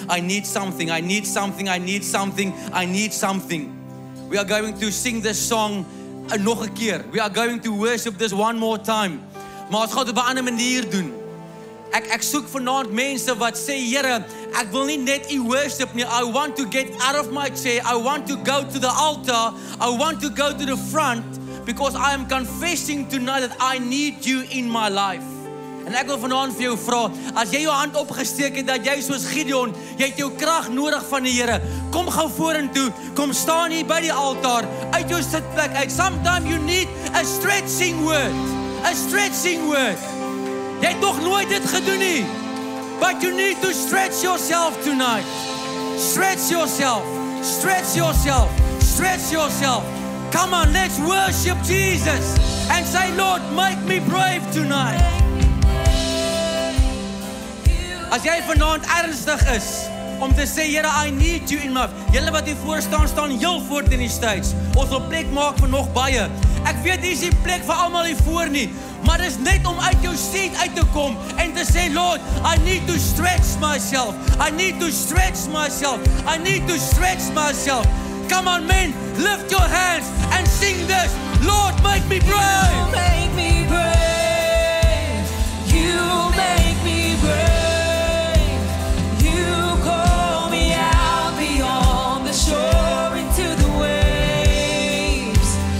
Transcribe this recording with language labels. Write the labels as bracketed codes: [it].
[en] I need something, I need something, I need something, I need something. We are going to sing this song [af] nog 'n keer. [en] We are going to worship this one more time. [af] Maar ons gaan dit op 'n ander manier doen. Ek soek vanaand mense wat sê, Here, ek wil nie net U worship nie. [en] I want to get out of my chair. I want to go to the altar. I want to go to the front because I am confessing tonight that I need You in my life. [af] En ek wil vanaand vir jou vra, as jy jou hand opgesteek het dat jy soos Gideon, jy het jou krag nodig van die Here. Kom gou vorentoe. Kom staan hier by die altaar uit jou sitplek uit. [en] Sometimes you need a stretching word. A stretching word. [af] Jy het nog nooit dit gedoen nie. [en] But you need to stretch yourself tonight. Stretch yourself. Stretch yourself. Stretch yourself. Come on, let's worship Jesus. And say, Lord, make me brave tonight. [af] As jy vanaand ernstig is om te sê, Here, [en] I need You in my life. [af] Julle wat hier voor staan heel voort in die stage. Ons wil plek maak vir nog baie. Ek weet hier is die plek vir almal hier voor nie. Maar dis net om uit jou seat uit te kom en te sê, [en] Lord, I need to stretch myself. I need to stretch myself. I need to stretch myself. Come on, men, lift your hands and sing this. Lord, make me brave. You make me brave. You make me brave. You call me out beyond the shore into the waves.